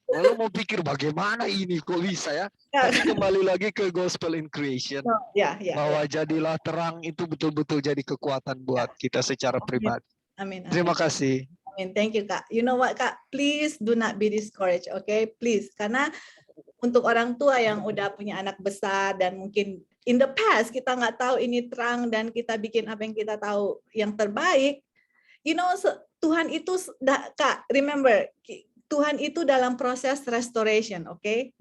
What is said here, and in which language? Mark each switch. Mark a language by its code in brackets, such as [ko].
[id] Lalu mau pikir bagaimana ini kok bisa ya? Tapi kembali lagi ke [en] gospel in creation. [id] Bahwa jadilah terang itu betul-betul jadi kekuatan buat kita secara pribadi. Amin. Terima kasih. [en] Amin. Thank you, Kak. You know what, Kak? Please do not be discouraged, okay? Please. [id] Karena untuk orang tua yang udah punya anak besar dan mungkin [en] in the past [id] kita nggak tahu ini terang dan kita bikin apa yang kita tahu yang terbaik. [en] You know, [id] Tuhan itu, Kak, remember, Tuhan itu dalam proses restoration, oke?